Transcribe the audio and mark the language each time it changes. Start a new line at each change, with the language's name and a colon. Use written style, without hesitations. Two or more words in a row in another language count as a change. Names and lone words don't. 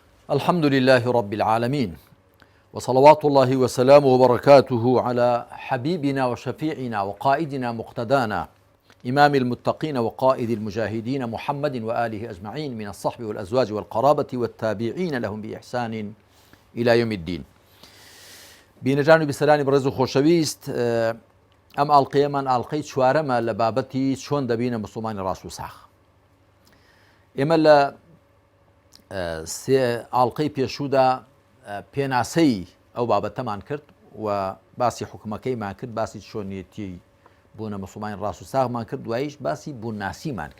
Arabic: الحمد لله رب العالمين، وصلوات الله وسلامه وبركاته على حبيبنا وشفيعنا وقائدنا مقتدانا إمام المتقين وقائد المجاهدين محمد وآله أجمعين من الصحب والأزواج والقرابة والتابعين لهم بإحسان إلى يوم الدين.
Central Kurdish: بینەجان و بیسەرانی بەڕێز و خۆشەویست، ئەم ئاڵلقەیەمان ئاڵلقەی چوارەمە لە بابەتی چۆن دەبینە مسلمانی ڕاست و ساخ. ئێمە لە سێ ئاڵلقەی پێشوودا پێناسەی ئەو بابەتەمان کرد و باسی حکومەکەیمان کرد، باسی چۆنیەتی بوونە مسلمانی ڕاست و ساغمان کرد، دواییش باسی بووناسیمان کرد.